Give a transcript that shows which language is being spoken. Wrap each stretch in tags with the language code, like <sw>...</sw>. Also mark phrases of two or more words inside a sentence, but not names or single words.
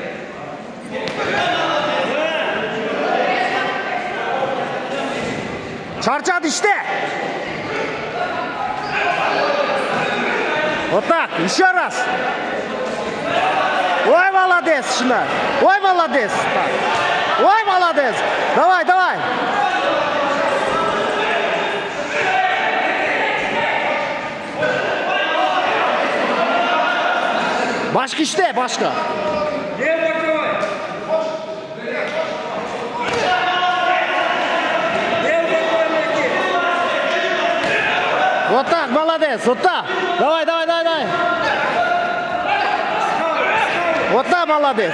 <tr>Çarçadı işte.</tr> <ru>Вот так, еще раз. Ой, молодец, шынай. Ой, молодец. Так. Ой, молодец. Давай, давай.</ru> <tr>Başka işte, başka.</tr> <ru>Вот так, молодец, вот так. Давай, давай, давай, давай. Вот так, молодец.</ru>